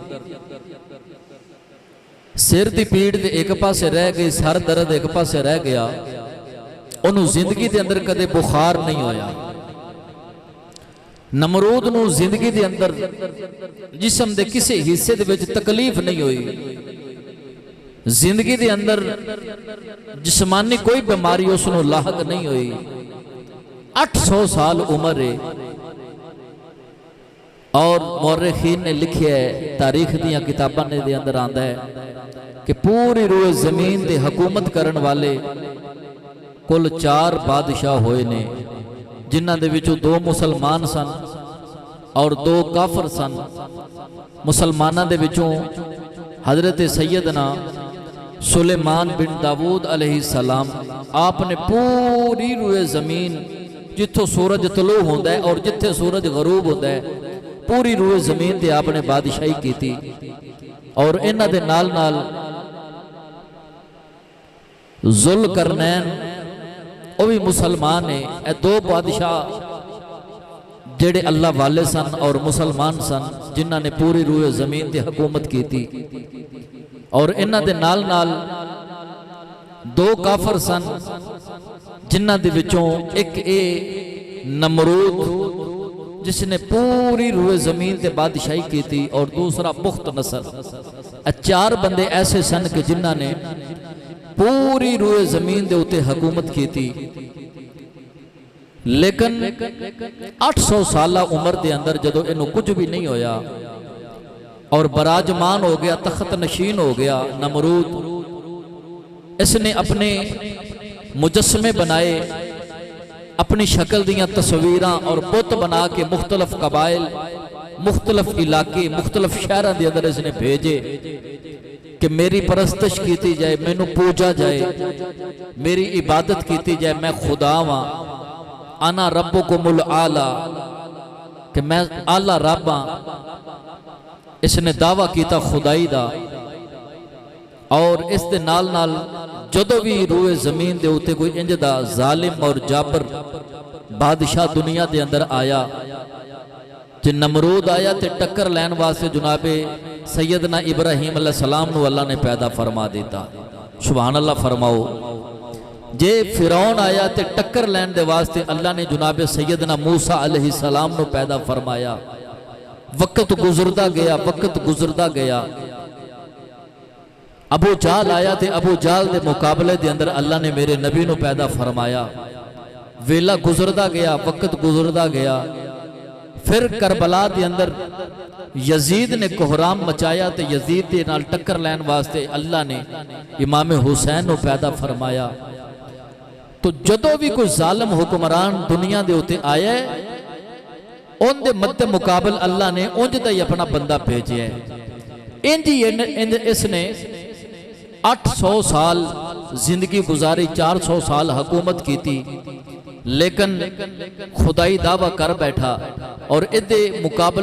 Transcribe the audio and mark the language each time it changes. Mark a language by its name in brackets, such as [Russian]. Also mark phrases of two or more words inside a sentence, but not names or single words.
[Punjabi] سر دی پیڑ دے ایک پاسے رہ گئی سر درد ایک پاسے رہ گیا انہوں زندگی دے اندر کدے بخار نہیں ہویا نمرود نو زندگی دے اندر جسم دے کسی حصے دے وچ تکلیف نہیں ہوئی زندگی دے اندر جسمانی کوئی بیماری اس نو لاحق نہیں ہوئی 800 سال عمر ہے اور مورخین نے لکھیا ہے تاریخ دیاں کتاباں دے اندر آندا ہے کہ پوری روئے زمین دے حکومت کرن والے کل 4 بادشاہ ہوئے نے جنہاں دے وچوں 2 مسلمان سن اور 2 کافر سن مسلماناں دے وچوں حضرت سیدنا سلیمان بن داود [Arabic] علیہ السلام [Punjabi] آپ نے پوری روئے زمین جتھوں سورج طلوع ہوندا ہے اور جتھے سورج غروب ہوندا ہے پوری روئے زمین تے آپ نے بادشاہی [Urdu] کی تھی [Punjabi] اور انہاں دے نال نال ذوالقرنین [Urdu] وہ بھی مسلمان ہیں [Punjabi] اے 2 بادشاہ جڑے اللہ والے سن اور مسلمان سن جنہاں نے پوری روئے زمین تے حکومت [Urdu] کی تھی [Punjabi] اور انہاں دے نال نال 2 کافر سن جنہاں دے وچوں ایک اے نمرود جس نے پوری روئے زمین تے بادشاہی [Urdu] کی تھی [Punjabi] اور دوسرا بخت نصر 4 بندے ایسے سن کہ جنہاں نے پوری روئے زمین دے اتے حکومت [Urdu] کی تھی [Punjabi] لیکن 800 سالہ عمر دے اندر جدو انہوں کچھ بھی نہیں ہویا اور براجمان ہو گیا تخت نشین ہو گیا نمرود اس نے اپنے مجسمے بنائے اپنی شکل دیاں تصویراں اور بت بنا کے مختلف قبائل مختلف علاقے مختلف شہران دے اندر اس نے بھیجے کہ میری پرستش کیتی جائے مینوں پوجا جائے میری عبادت کیتی جائے میں خدا ہاں [Arabic] انا ربکم الاعلی [Punjabi] کہ میں اعلی رب ہاں اس نے دعویٰ کیتا خدائی دا اور اس دے نال نال جدو بھی روئے زمین دے ہوتے کوئی انج دا ظالم اور جابر بادشاہ دنیا دے اندر آیا جن نمرود آیا تے ٹکر لین واسے جناب سیدنا ابراہیم [Arabic] علیہ السلام [Punjabi] نو اللہ نے پیدا فرما دیتا [Arabic] سبحان اللہ [Punjabi] فرماؤ جے فرعون آیا تے ٹکر لین دے واسطے اللہ نے جناب سیدنا موسیٰ [Arabic] علیہ السلام [Punjabi] نو پیدا فرمایا وقت گزردہ گیا ابو جال آیا تے ابو جال دے مقابلے دے اندر اللہ نے میرے نبی نو پیدا فرمایا ویلا گزردہ گیا وقت گزردہ گیا پھر کربلا دے اندر یزید نے کوہرام مچایا تے یزید دے نال ٹکر لین واسطے اللہ نے امام حسین نو پیدا فرمایا تو جدو بھی کوئی ظالم حکمران دنیا دے ہوتے آیا ہے ان دے مد مقابل اللہ نے انج دا ہی اپنا بندہ بھیجیا ہے اس نے 800 سال زندگی گزاری 400 سال حکومت [Urdu] کی تھی [Punjabi] لیکن خدائی دعویٰ کر بیٹھا اور ادھے مقابلے